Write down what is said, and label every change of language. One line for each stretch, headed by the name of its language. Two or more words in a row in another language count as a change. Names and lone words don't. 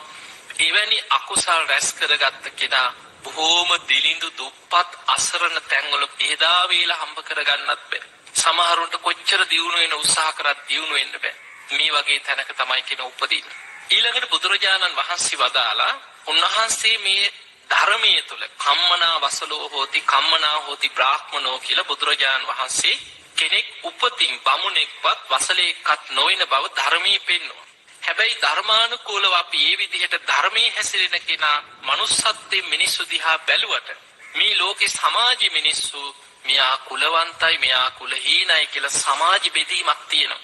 Sinhala: එවැනි අකුසල් රැස් කරගත්ත කෙනා බොහෝම දිලිඳු දුප්පත් අසරණ තැන්වල එදා වේලා හම්බ කරගන්නත් බෑ. සමහරුන්ට කොච්චර දියුණු වෙන උත්සාහ කරත් දියුණු වෙන්න බෑ. මේ වගේ තැනක තමයි කෙන උපදින්නේ. ඊළඟට බුදුරජාණන් වහන්සේ වදාලා උන්වහන්සේ මේ ධර්මයේ තුල
Pali: කම්මනා වසලෝ හෝති කම්මනා හෝති බ්‍රාහ්මනෝ
Sinhala: කියලා බුදුරජාණන් වහන්සේ කෙනෙක් උපතින් බමුණෙක්වත් වසලෙක්වත් නොවන බව ධර්මයේ පෙන්වනවා. හැබැයි ධර්මානුකූලව අපි මේ විදිහට ධර්මයේ හැසිරෙන කෙනා manussත්වයේ මිනිස්සු දිහා බැලුවට මේ ලෝකේ සමාජයේ මිනිස්සු මෙයා කුලවන්තයි මෙයා කුලහීනයි කියලා සමාජ බෙදීමක් තියෙනවා.